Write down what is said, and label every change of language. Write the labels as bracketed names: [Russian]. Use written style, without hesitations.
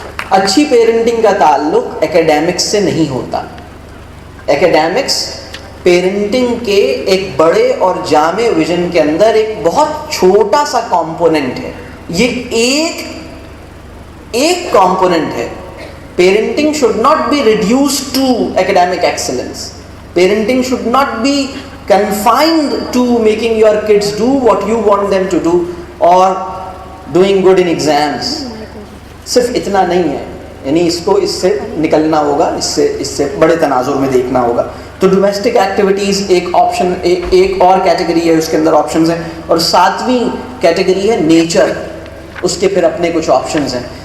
[Urdu] اچھی پیرنٹنگ کا تعلق ایکیڈیمکس سے نہیں ہوتا. ایکیڈیمکس پیرنٹنگ کے ایک بڑے اور جامع ویژن کے اندر ایک بہت چھوٹا سا کمپوننٹ ہے. یہ ایک کمپوننٹ ہے. [English] Parenting should not be reduced to academic excellence. Parenting should not be confined to making your kids do what you want them to do or doing good in exams. [Urdu] صرف اتنا نہیں ہے، یعنی اس سے نکلنا ہوگا، اس سے بڑے تناظر میں دیکھنا ہوگا. تو ڈومیسٹک ایکٹیویٹیز ایک آپشن، ایک اور کیٹیگری ہے، اس کے اندر آپشنز ہیں. اور 7ویں کیٹیگری ہے نیچر. اس کے پھر اپنے کچھ آپشنز ہیں.